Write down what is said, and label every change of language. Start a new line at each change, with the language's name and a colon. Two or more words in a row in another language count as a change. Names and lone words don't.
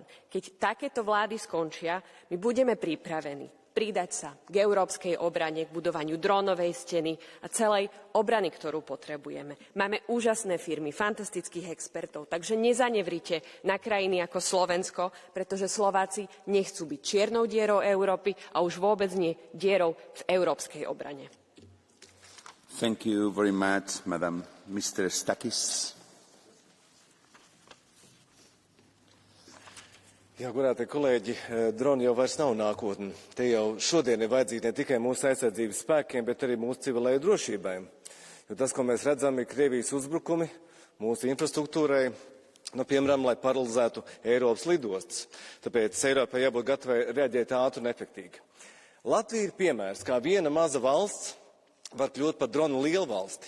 Slovak: Keď takéto vlády skončia, my budeme pripravení pridať sa k európskej obrane, k budovaniu drónovej steny a celej obrany, ktorú potrebujeme. Máme úžasné firmy, fantastických expertov, takže nezanevrite na krajiny ako Slovensko, pretože Slováci nechcú byť čiernou dierou Európy a už vôbec nie dierou v európskej obrane.
English: Thank you very much, Madam. Mr. Stakis.
Latvian: Jā, godātie kolēģi, droni jau vairs nav nākotne. Te jau šodien ir vajadzīgi ne tikai mūsu aizsardzības spēkiem, bet arī mūsu civilējai drošībai. Jo tas, ko mēs redzam, ir Krievijas uzbrukumi mūsu infrastruktūrai, piemēram, lai paralizētu Eiropas lidostas. Tāpēc Eiropai jābūt gatavai reaģēt ātri un efektīgi. Latvija ir piemērs, kā viena maza valsts var kļūt par dronu lielu valsti.